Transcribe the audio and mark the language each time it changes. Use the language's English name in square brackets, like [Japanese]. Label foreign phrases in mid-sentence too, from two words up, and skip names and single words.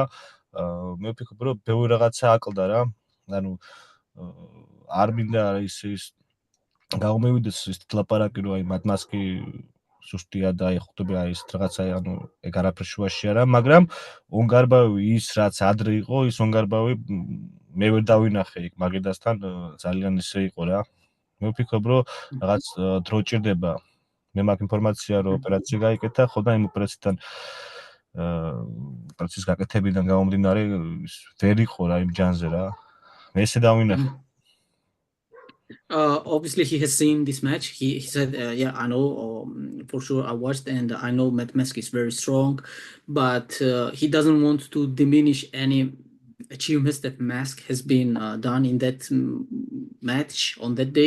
[Georgian] მე ვფიქრობ, რომ ბევრი რაღაცა აკლდა რა. ანუ არ მინდა ის გამომივიდეს ის ლაპარაკი, რომ აი მატმასკი სუსტია და აი ხვდები აი ეს რაღაცა ანუ ეგ არაფერ შუაში არა, მაგრამ ონგარბაევი ის რაც ადრე იყო, ის ონგარბაევი მე ვერ დავინახე იქ მაგედასთან ძალიან ისე იყო რა. მე ვფიქრობ, რომ რაღაც დრო ჭირდება. მე მაქვს ინფორმაცია, რომ ოპერაცია გაიკეთა, ხო და იმ ოპერაციიდან ოპერაციის გაკეთებიდან გამომდინარე ვერ იყო რა იმ ჯანზე რა. მე ესე დავინახე. [English] Obviously, he has seen this match. He said, "Yeah, I know for sure. I watched, and I know Matt Mask is very strong, but he doesn't want to diminish any achievements that Mask has been done in that match on that day.